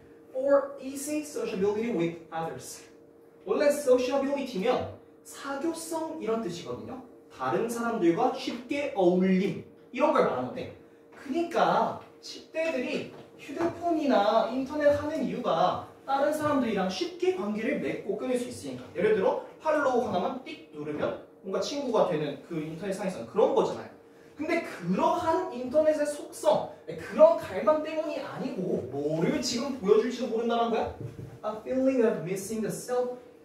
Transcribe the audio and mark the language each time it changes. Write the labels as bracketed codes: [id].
[en] For easy sociability with others. [ko] 원래 sociability면 사교성 이런 뜻이거든요. 다른 사람들과 쉽게 어울림 이런 걸 말하는데 그러니까 10대들이 휴대폰이나 인터넷 하는 이유가 다른 사람들이랑 쉽게 관계를 맺고 끊을 수 있으니까. 예를 들어 팔로우 하나만 띡 누르면 뭔가 친구가 되는 그 인터넷상에서는 그런 거잖아요. 근데 그러한 인터넷의 속성, 그런 갈망 때문이 아니고 뭐를 지금 보여줄지도 모른다는 거야? [en] A feeling of missing the self.